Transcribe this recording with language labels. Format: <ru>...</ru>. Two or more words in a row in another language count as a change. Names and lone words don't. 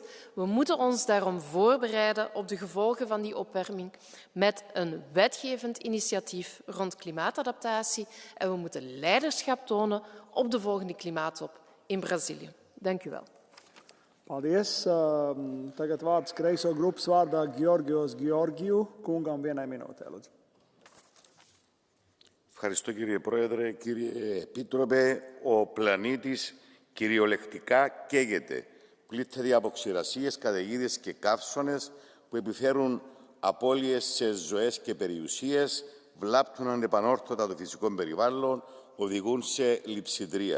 <nl>We moeten ons daarom voorbereiden op de gevolgen van die opwarming met een wetgevend initiatief rond klimaatadaptatie en we moeten leiderschap tonen op de volgende klimaattop in Brazilië. Dank u wel.</nl> <lv>Paldies. Tagad vārds kreiso grupas vārdā Georgios Georgiou kungam vienai minūtei. Lūdzu.</lv> <el>Ευχαριστώ κύριε Πρόεδρε. Κύριε Επίτροπε, ο πλανήτης Κυριολεκτικά καίγεται. Πλήττεται από ξηρασίες, καταιγίδες και καύσωνες που επιφέρουν απώλειες σε ζωές και περιουσίες, βλάπτουν ανεπανόρθωτα το φυσικό περιβάλλον, οδηγούν σε λειψιδρία.</el>